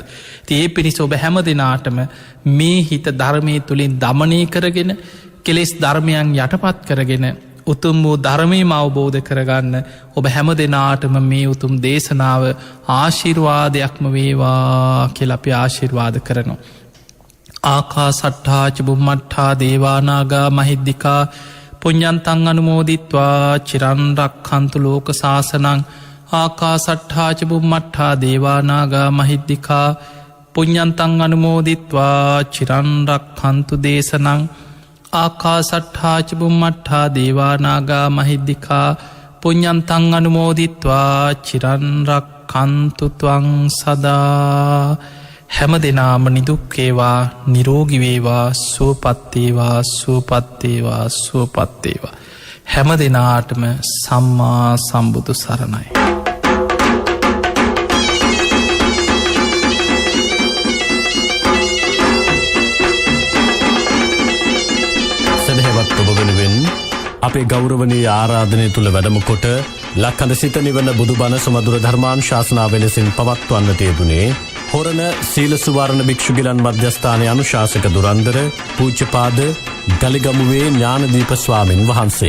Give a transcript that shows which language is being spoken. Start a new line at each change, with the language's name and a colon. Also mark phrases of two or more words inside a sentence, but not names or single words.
Sinhala: ඒ පිණිස ඔබ හැම දෙනාටම මේ හිත ධර්මය තුළින් දමනය කරගෙන කෙලෙස් ධර්මයන් යටපත් කරගෙන උතුම් වූ ධර්මයම අවබෝධ කරගන්න ඔබ හැම දෙනාටම මේ උතුම් දේශනාව ආශිර්වාදයක්ම වේවා කෙලපි ආශිර්වාද කරනවා.
Pali: ආකා සට්ඨාච බුම්මට්ඨා දේවානාගා මහිද්දිකා පුඤ්ඤන්තං අනුමෝදිත්වා චිරන්රක්ඛන්තු ලෝක සාසනං ආකා සට්ඨාච බුම්මට්ඨා දේවානාගා මහිද්දිකා පුඤ්ඤන්තං අනුමෝදිත්වා චිරන්රක්ඛන්තු දේශනං ආකා සට්ඨාච බුම්මට්ඨා දේවානාගා මහිද්දිකා පුඤ්ඤන්තං අනුමෝදිත්වා චිරන්රක්ඛන්තු ත්වං සදා.
Sinhala: හැම දෙනාම නිදුක්කේවා නිරෝගිවේවා සුවපත්තේවා සුවපත්තේවා සුවපත්තේවා. හැම දෙනාටම සම්මා සම්බුදු සරණයි. සදහැවත් ඔබ වෙනුවෙන් අපේ ගෞරවනීය ආරාධනය තුළ වැඩමකොට ලක්හඳ සිත නිවන බුදුබණ සුමදුර ධර්මානුශාසනාව ලෙසින් පවත්වන්නට යෙදුනේ හොරණ සීල සුවර්ණ භික්ෂුගිලන් මධ්‍යස්ථානය අනුශාසක දුරන්දර පූජ්‍යපාද ගලිගමුවේ ඥානදීප ස්වාමින් වහන්සේ.